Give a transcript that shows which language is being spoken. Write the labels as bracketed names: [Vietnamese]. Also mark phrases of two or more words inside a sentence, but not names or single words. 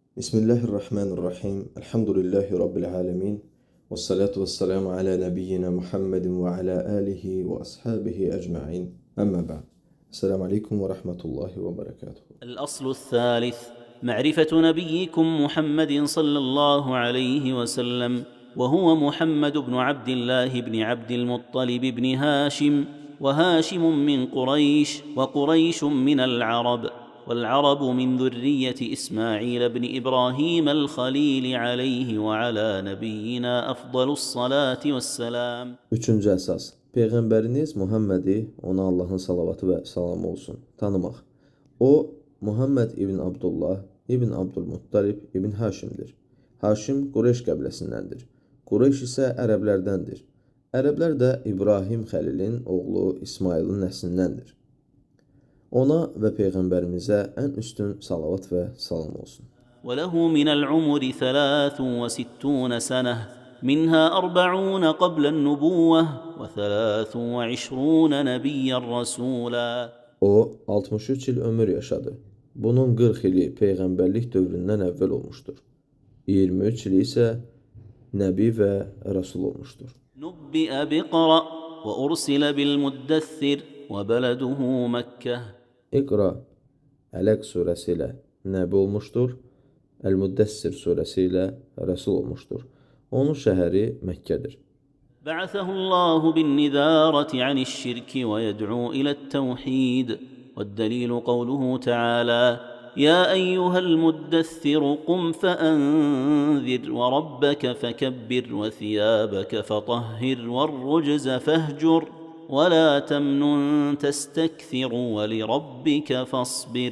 [Arabic] بسم الله الرحمن الرحيم الحمد لله رب العالمين. والصلاة والسلام على نبينا محمد وعلى آله وأصحابه أجمعين. أما بعد. السلام عليكم ورحمة الله وبركاته. الأصل الثالث معرفة نبيكم محمد صلى الله عليه وسلم، وهو محمد بن عبد الله بن عبد المطلب بن هاشم، وهاشم من قريش، وقريش من العرب، والعرب من ذرية إسماعيل بن إبراهيم الخليل عليه وعلى نبينا أفضل الصلاة والسلام. [Azerbaijani] Üçüncü əsas. Peyğəmbəriniz Muhammedi, ona Allahın salavatı və salamı olsun, tanımaq. O, Muhammed ibn Abdullah ibn Abdülmuttalib ibn Haşimdir. Haşim Qureyş qəbiləsindəndir. Qureyş isə ərəblərdəndir. Ərəblər də İbrahim Xəlilin oğlu İsmailin nəslindəndir. Ona və Peyğəmbərimizə ən üstün salavat və salam olsun. [Arabic] وله من العمر 63 سنة، منها 40 قبل النبوة، و23 نبيا رسولا. [Azerbaijani] O 63 il ömür yaşadı. Bunun 40 ili peyğəmbərlik dövründən əvvəl olmuşdur. 23 ili isə nəbi və rəsul olmuşdur. [Arabic] نبئ بقرأ وأرسل بالمدثر وبلده مكة. [Azerbaijani] İqra, Ələq surəsi ilə nəbi olmuşdur. Əl-Müddəssir surəsi ilə rəsul olmuşdur. Onun şəhəri Məkkədir. [Arabic] بعثه الله بالنذارة عن الشرك ويدعو إلى التوحيد، والدليل قوله تعالى: يا أيها المدثر قم فأنذر وربك فكبر وثيابك فطهر والرجز فاهجر ولا تمنن تستكثر ولربك فاصبر.